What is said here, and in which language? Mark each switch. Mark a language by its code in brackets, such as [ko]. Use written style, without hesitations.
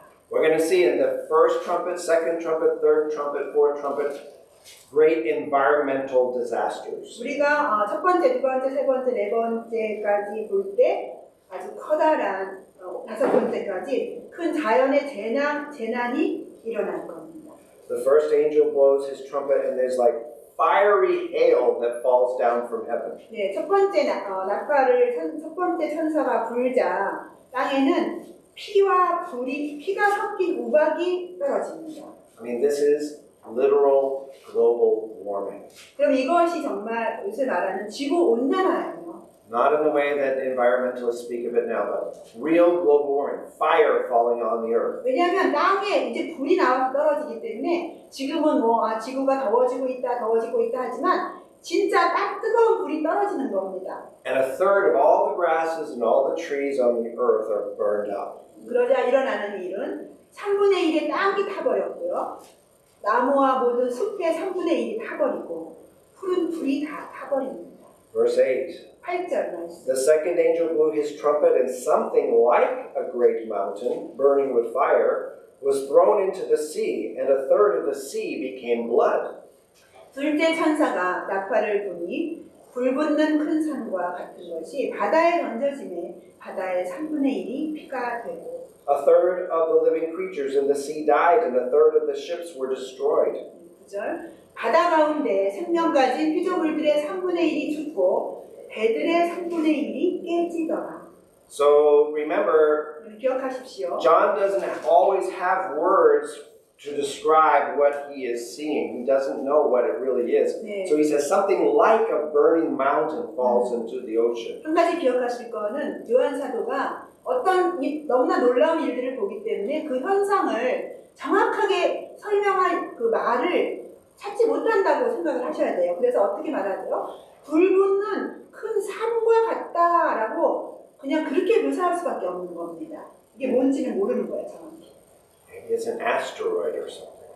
[en] We're going to see in the first trumpet, second trumpet, third trumpet, fourth trumpet, great environmental disasters. [ko] 우리가 첫 번째, 두 번째, 세 번째, 네 번째까지 볼 때 아주 커다란 5번째까지 큰 자연의 재난이 일어날 겁니다. [en] The first angel blows his trumpet, and there's like fiery hail that falls down from heaven. [ko] 네, 첫 번째 나팔을 첫 번째 천사가 불자 땅에는 피가 섞인 우박이 떨어집니다. [en] I mean, this is literal global warming. [ko] 그럼 이것이 정말 요새 말하는 지구 온난화예요. [en] Not in the way that environmentalists speak of it now, but real global warming, fire falling on the earth. [ko] 왜냐하면 땅에 이제 불이 나와서 떨어지기 때문에 지금은 지구가 더워지고 있다 하지만 진짜 딱 뜨거운 불이 떨어지는 겁니다. [en] And a third of all the grasses and all the trees on the earth are burned up. [ko] 그러자 일어나는 일은 3분의 1의 땅이 타버렸고요. 나무와 모든 숲의 3분의 1이 타버리고 푸른 풀이 다 타버립니다. [en] Verse 8. [ko] 8절 말씀. [en] The second angel blew his trumpet, and something like a great mountain, burning with fire, was thrown into the sea, and a third of the sea became blood. [ko] 둘째 천사가 나팔을 부니 불붙는 큰 산과 같은 것이 바다에 던져지매 바다의 3분의 1이 피가 되고 [en] A third of the living creatures in the sea died, and a third of the ships were destroyed. [ko] 9절 바다 가운데 생명 가진 피조물들의 3분의 1이 죽고 배들의 3분의 1이 깨지더라. [en] So remember, [ko] 기억하십시오. [en] John doesn't always have words to describe what he is seeing. He doesn't know what it really is. [ko] 네. [en] So he says something like a burning mountain falls into the ocean. [ko] 한 가지 기억하실 거는 요한 사도가 어떤 너무나 놀라운 일들을 보기 때문에 그 현상을 정확하게 설명할 그 말을 찾지 못한다고 생각을 하셔야 돼요. 그래서 어떻게 말하죠? 불붙는 큰 산과 같다라고 그냥 그렇게 묘사할 수밖에 없는 겁니다. 이게 뭔지는 모르는 거예요, 정확히. [en] Maybe it's an asteroid or something.